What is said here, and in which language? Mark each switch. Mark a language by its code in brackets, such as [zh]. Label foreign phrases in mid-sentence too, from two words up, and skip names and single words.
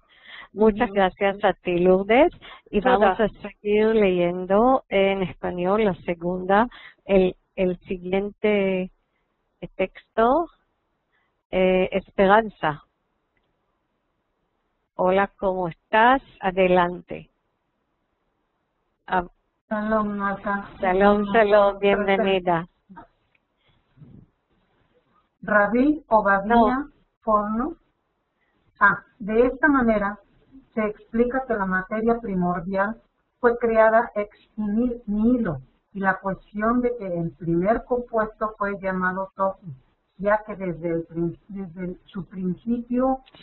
[es] Muchas gracias a ti, Lourdes. Y vamos a seguir leyendo en español la segunda, el siguiente texto, Esperanza. Hola, ¿cómo estás? Adelante. [he] Shalom, Malka. שלום, שלום, [es] bienvenida. Rabí Obadía Forno. De esta manera se explica que la materia primordial fue creada [la] ex nihilo [es] y la cuestión de que el primer compuesto fue llamado Tohu, ya que desde su principio,